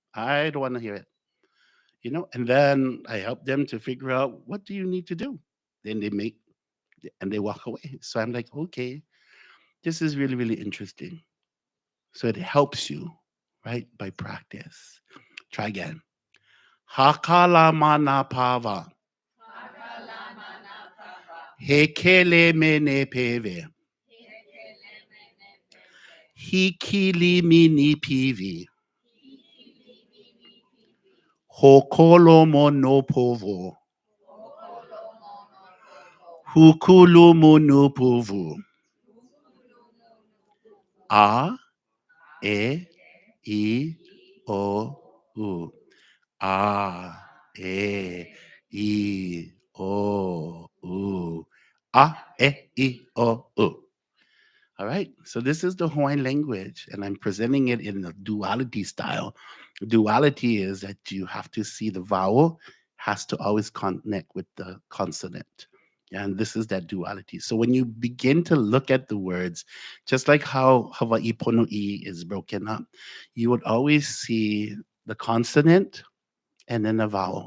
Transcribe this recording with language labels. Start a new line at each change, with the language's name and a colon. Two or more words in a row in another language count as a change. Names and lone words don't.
English: I don't want to hear it. And then I help them to figure out what do you need to do. Then they make and they walk away. So I'm like, okay, this is really, really interesting. So it helps you, right, by practice. Try again.
Hawaiian: Hakala mana pava. Hekele mene peve. Hikili mini pivi. Hokolo mono povo. Hukulumunupuvu. A, E, I, O, U. A, E, I, O, U. A, E, I, O, U.
English: All right. So this is the Hawaiian language, and I'm presenting it in the duality style. Duality is that you have to see the vowel has to always connect with the consonant. And this is that duality. So when you begin to look at the words, just like how Hawaii Pono'i is broken up, you would always see the consonant and then a vowel.